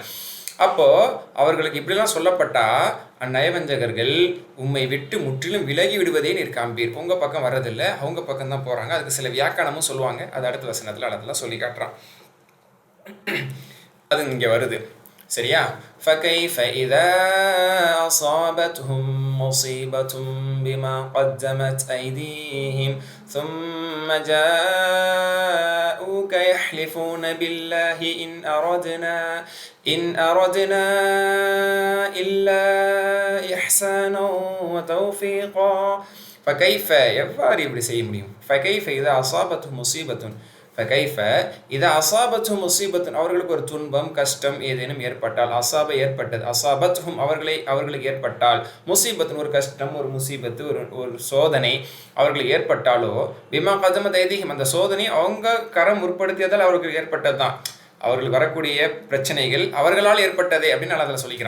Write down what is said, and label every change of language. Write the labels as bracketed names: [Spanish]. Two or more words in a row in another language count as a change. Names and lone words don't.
[Tamil] அப்போது அவர்களுக்கு இப்படிலாம் சொல்லப்பட்டால், அந்நயவஞ்சகர்கள் உம்மை விட்டு முற்றிலும் விலகி விடுவதே நீர் காண்பீர், உங்கள் பக்கம் வர்றதில்லை, அவங்க பக்கம் தான் போகிறாங்க. அதுக்கு சில வியாக்கியானமும் சொல்லுவாங்க. அது அடுத்த வசனத்தில் அதெல்லாம் சொல்லி காட்டுறான். அது இங்கே வருது. சரியா? [Arabic] فَكَيْفَ إِذَا أَصَابَتْهُم مُّصِيبَةٌ بِمَا قَدَّمَتْ أَيْدِيهِمْ ثُمَّ جَاءُوكَ يَحْلِفُونَ بِاللَّهِ إِنْ أَرَدْنَا إِلَّا إِحْسَانًا وَتَوْفِيقًا. [Tamil] فَكَيْفَ எவ்வாறு இப்படி செய்ய முடியும்? [Arabic] فَكَيْفَ إِذَا أَصَابَتْهُم مُّصِيبَةٌ فَكَيْفَ إِذَا أَصَابَتْهُم مُّصِيبَةٌ [Tamil] அவர்களுக்கு ஒரு துன்பம் கஷ்டம் ஏதேனும் ஏற்பட்டால், அசாப ஏற்பட்டது, அசாபத்ஹும் அவர்களுக்கு ஏற்பட்டால், முசீபத்துன்னு ஒரு கஷ்டம், ஒரு முசீபத்து, ஒரு சோதனை அவர்களுக்கு ஏற்பட்டாலோ, [Arabic] بما قدمت أيديهم [Tamil] அந்த சோதனை அவங்க கரம் முற்படுத்தியதால் அவர்களுக்கு ஏற்பட்டது தான். அவர்களுக்கு வரக்கூடிய பிரச்சனைகள் அவர்களால் ஏற்பட்டதே அப்படின்னு அல்லாஹ் சொல்லிக்கிறான்.